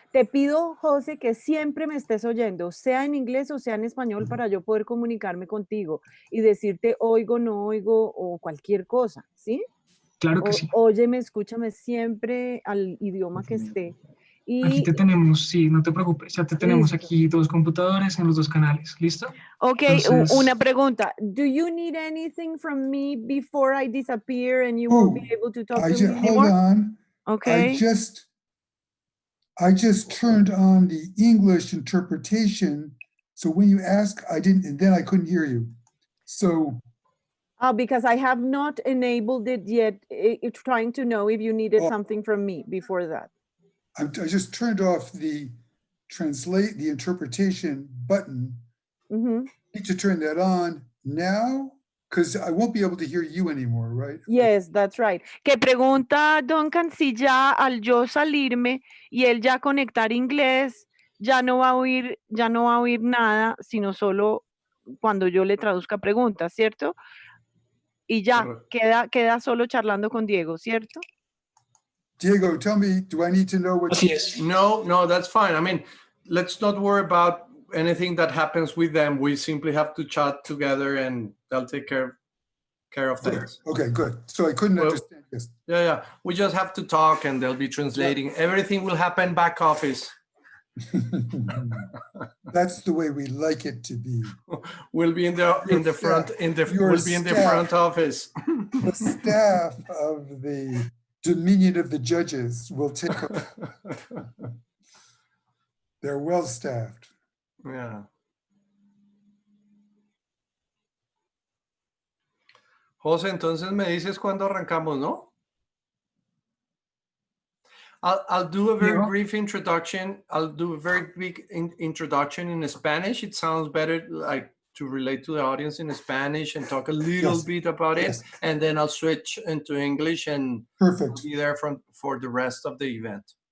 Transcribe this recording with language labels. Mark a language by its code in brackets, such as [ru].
[es] Te pido, José, que siempre me estés oyendo, sea en inglés o sea en español, para yo poder comunicarme contigo y decirte oigo, no oigo o cualquier cosa, ¿sí? claro que sí. Óyeme, escúchame siempre al idioma que esté. Aquí te tenemos, sí, no te preocupes, ya te tenemos Listo. aquí dos computadores en los dos canales, ¿listo? [en] Ok, [es] Entonces, una pregunta. [en] Do you need anything from me before I disappear and you won't be able to talk to me anymore? hold on. Okay. I just turned on the English interpretation. So when you ask, and then I couldn't hear you. So. Because I have not enabled it yet. It's trying to know if you needed something from me before that. I just turned off the interpretation button. Mm-hmm. I need to turn that on now because I won't be able to hear you anymore, right? Yes, that's right. [es] Que pregunta Duncan si ya al yo salirme y él ya conectar inglés, ya no va a oír nada, sino solo cuando yo le traduzca preguntas, ¿cierto? Y ya queda solo charlando con Diego, ¿cierto? [en] Diego, tell me, do I need to know what? [es] así es. [en] No, that's fine. I mean, let's not worry about anything that happens with them. We simply have to chat together and they'll take care of things. Okay, good. So I couldn't understand this. Yeah. We just have to talk and they'll be translating. Yeah. Everything will happen back office. That's the way we like it to be. We'll be in the front office. The staff of the Dominion of the Judges will take over. They're well staffed. Yeah. [es] José, entonces me dices cuándo arrancamos, ¿no? [en] I'll do a very brief introduction. I'll do a very big introduction in Spanish. It sounds better like to relate to the audience in Spanish and talk a little bit about it. And then I'll switch into English and be there for the rest of the event.